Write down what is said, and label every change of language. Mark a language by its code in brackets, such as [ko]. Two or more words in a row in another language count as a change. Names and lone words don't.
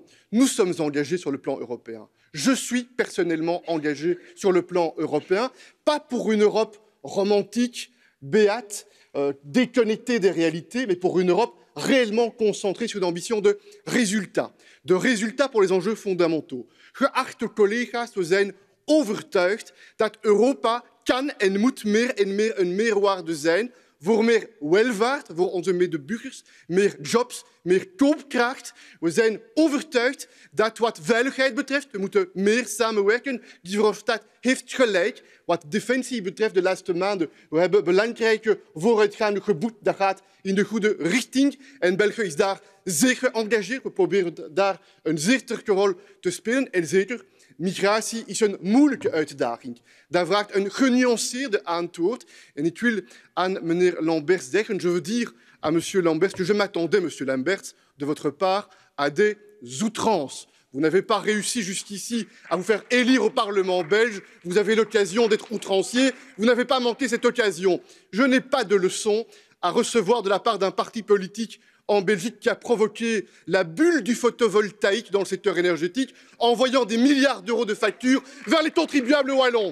[fr] Nous sommes engagés sur le plan européen. Je suis personnellement engagé sur le plan européen, pas pour une Europe romantique, béate, déconnectée des réalités, mais pour une Europe réellement concentrée sur une ambition de résultats pour les enjeux fondamentaux. [nl] Geachte collega's, we zijn overtuigd dat Europa kan en moet meer en meer een meerwaarde zijn voor meer welvaart, voor onze medeburgers, meer jobs, meer koopkracht. We zijn overtuigd dat wat veiligheid betreft, we moeten meer samenwerken. Guy Verhofstadt heeft gelijk. Wat defensie betreft de laatste maanden, we hebben belangrijke vooruitgaande geboekt. Dat gaat in de goede richting en België is daar zeer geëngageerd. We proberen daar een zeer sterke rol te spelen en zeker. Migratie is een moeilijke uitdaging. Dat vraagt een genuanceerde antwoord. En ik wil aan meneer Lamberts zeggen, [fr] je veux dire à monsieur Lamberts que je m'attendais, monsieur Lamberts, de votre part, à des outrances. Vous n'avez pas réussi jusqu'ici à vous faire élire au Parlement belge. Vous avez l'occasion d'être outrancier. Vous n'avez pas manqué cette occasion. Je n'ai pas de leçon à recevoir de la part d'un parti politique en Belgique qui a provoqué la bulle du photovoltaïque dans le secteur énergétique en envoyant des milliards d'euros de factures vers les contribuables wallons.